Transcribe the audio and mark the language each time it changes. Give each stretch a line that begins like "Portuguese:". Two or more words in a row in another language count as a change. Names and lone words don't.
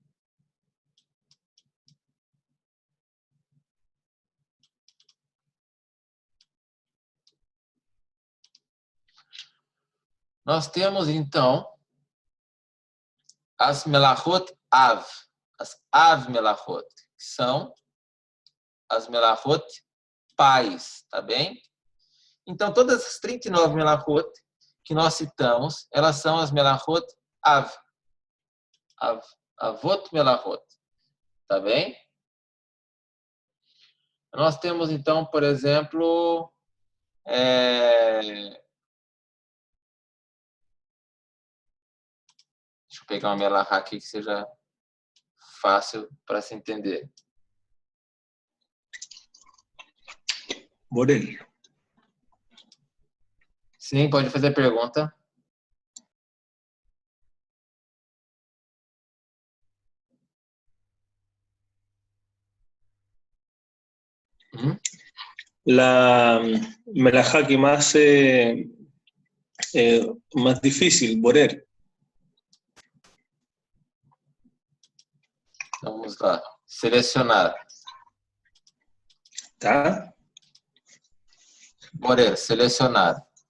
Portuguese: Nós temos, então, as
Hebrew: מלאכות אב.
Portuguese: As
Hebrew: אב מלאכות,
Portuguese: que são as melachot pais, tá bem? Então, todas as 39 melachot que nós citamos, elas são as
Hebrew: מלאכות אב. אבות מלאכות,
Portuguese: tá bem? Nós temos, então, por exemplo, deixa eu pegar uma melachá aqui que seja fácil para se entender. Borel. Sim, pode fazer a pergunta.
Spanish: La melajá que más difícil, Borel.
Portuguese: Vamos lá. Selecionar. Tá? Borer, selecionar.